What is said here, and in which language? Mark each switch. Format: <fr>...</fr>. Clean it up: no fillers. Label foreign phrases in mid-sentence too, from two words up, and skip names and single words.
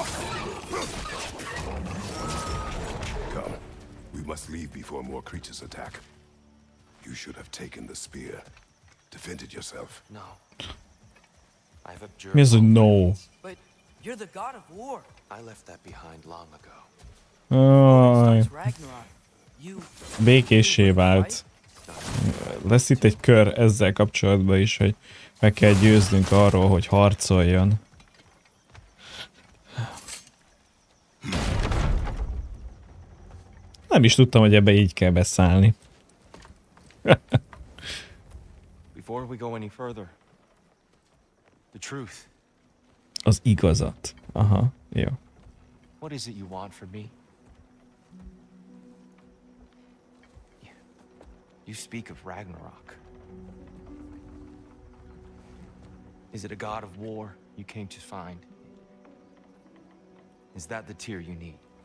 <en>Come. We must leave before more creatures attack. You should have taken the spear. Defended yourself. No. I've observed.</en> <hu>Mi az, hogy no?</hu> <en>But you're the god of war. I left that behind long ago. Aj, It's Ragnarok. You</en> <hu>békéssé vált. Lesz itt egy kör ezzel kapcsolatban is, hogy meg kell győznünk arról, hogy harcoljon. Nem is tudtam, hogy ebbe így kell beszállni.</hu> <en>Before we go any further, the truth.</en> <hu>Az igazat. Aha, jó.</hu> <en>What is it you want from me? You speak of Ragnarok. Is it a god of war you came to find? Is that the tear you need?</en>